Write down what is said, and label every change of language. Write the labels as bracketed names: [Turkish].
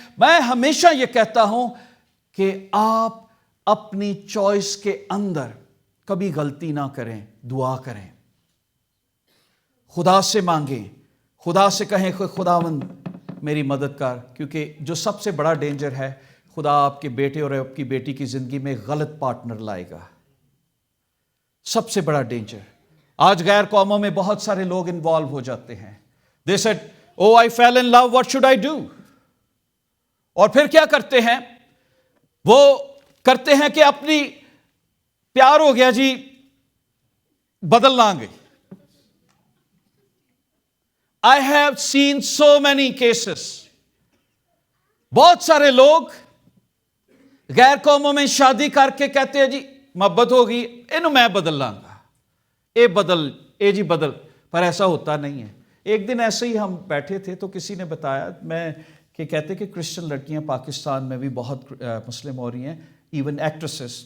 [Urdu] میں ہمیشہ یہ کہتا ہوں کہ آپ اپنی چوائس کے اندر کبھی غلطی نہ کریں, دعا کریں, خدا سے مانگیں, خدا سے کہیں کہ خداوند میری مدد کر. کیونکہ جو سب سے بڑا ڈینجر ہے, خدا آپ کے بیٹے اور آپ کی بیٹی کی زندگی میں غلط پارٹنر لائے گا. سب سے بڑا ڈینجر. آج غیر قوموں میں بہت سارے لوگ انوالو ہو جاتے ہیں. [English] They said, oh I fell in love, what should I do? [Urdu] اور پھر کیا کرتے ہیں, وہ کرتے ہیں کہ اپنی پیار ہو گیا جی بدل لیں گے. [English] I have seen so many cases. [Urdu] بہت سارے لوگ غیر قوموں میں شادی کر کے کہتے ہیں جی محبت ہوگی, [Punjabi] اینو میں بدل لاں گا, [Urdu] اے جی بدل. پر ایسا ہوتا نہیں ہے. ایک دن ایسے ہی ہم بیٹھے تھے تو کسی نے بتایا کہ کہتے کہ کرسچن لڑکیاں پاکستان میں بھی بہت مسلم ہو رہی ہیں, ایون ایکٹریسز.